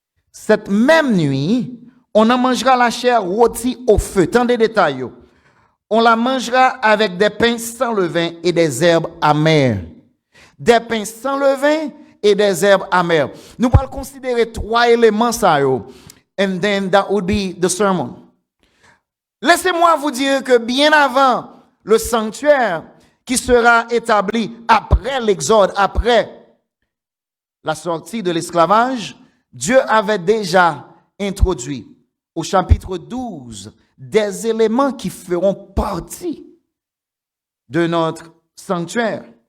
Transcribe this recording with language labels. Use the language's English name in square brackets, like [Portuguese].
[French] Cette même nuit, on en mangera la chair rôtie au feu. Tant des détails. On la mangera avec des pains sans levain et des herbes amères. Des pains sans levain et des herbes amères. Nous allons considérer 3 éléments ça yo. [English] And then that would be the sermon. [French] Laissez-moi vous dire que bien avant le sanctuaire qui sera établi après l'Exode, après la sortie de l'esclavage, Dieu avait déjà introduit au chapitre 12 des éléments qui feront partie de notre sanctuaire.